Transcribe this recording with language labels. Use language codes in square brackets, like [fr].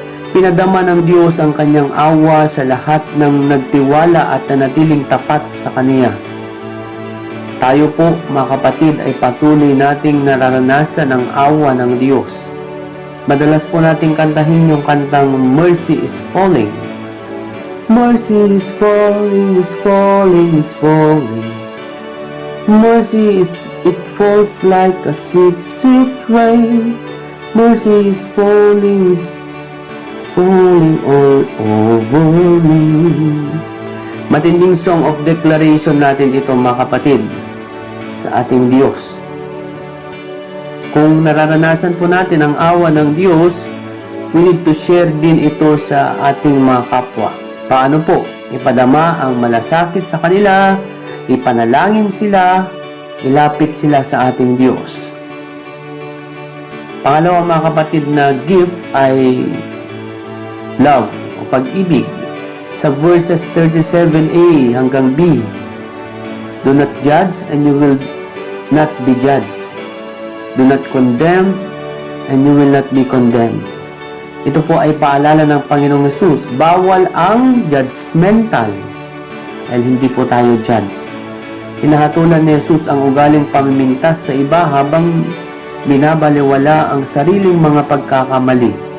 [tl] Pinadama ng Diyos ang kanyang awa sa lahat ng nagtiwala at nanatiling tapat sa Kanya. Tayo po mga kapatid ay patuloy nating nararanasan ang awa ng Diyos. Madalas po nating kantahin yung kantang [en] "Mercy is falling." Mercy is falling, is falling, is falling. Mercy is, it falls like a sweet, sweet rain. Mercy is falling all over me. [tl] Matinding [en] song of declaration [tl] natin ito mga kapatid sa ating Diyos. Kung nararanasan po natin ang awa ng Diyos, [en] we need to share [tl] din ito sa ating mga kapwa. Paano po? Ipadama ang malasakit sa kanila, ipanalangin sila, ilapit sila sa ating Diyos. Pangalawa mga kapatid na gift ay love o pag-ibig. Sa verses 37a hanggang b, [en] "Do not judge and you will not be judged. Do not condemn and you will not be condemned." [tl] Ito po ay paalala ng Panginoong Hesus. Bawal ang judgmental dahil hindi po tayo judge. Hinahatulan ni Hesus ang ugaling pamimintas sa iba habang binabaliwala ang sariling mga pagkakamali.